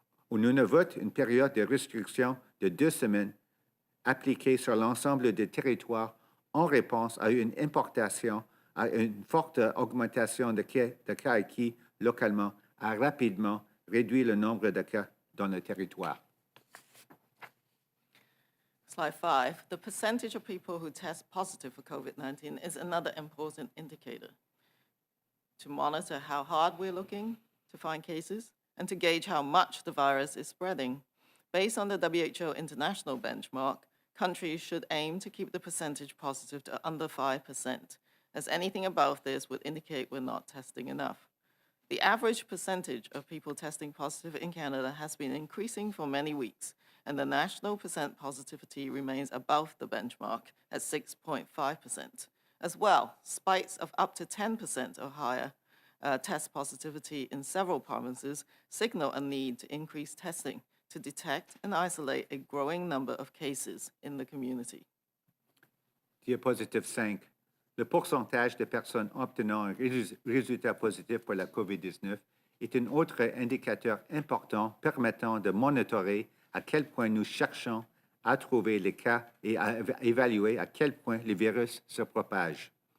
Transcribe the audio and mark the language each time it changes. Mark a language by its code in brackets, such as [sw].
[fr] Au Nunavut, une période de restriction de 2 semaines appliquée sur l'ensemble des territoires en réponse à une importation, à une forte augmentation de cas acquis localement, a rapidement réduit le nombre de cas dans le territoire. [en] Slide 5. The percentage of people who test positive for COVID-19 is another important indicator to monitor how hard we're looking to find cases and to gauge how much the virus is spreading. Based on the WHO international benchmark, countries should aim to keep the percentage positive to under 5%, as anything above this would indicate we're not testing enough. The average percentage of people testing positive in Canada has been increasing for many weeks, and the national percent positivity remains above the benchmark at 6.5%. As well, spikes of up to 10% or higher test positivity in several provinces signal a need to increase testing to detect and isolate a growing number of cases in the community. [fr] Diapositive 5. Le pourcentage de personnes obtenant un résultat positif pour la COVID-19 est un autre indicateur important permettant de monitorer à quel point nous cherchons à trouver les cas et à évaluer à quel point le virus se propage.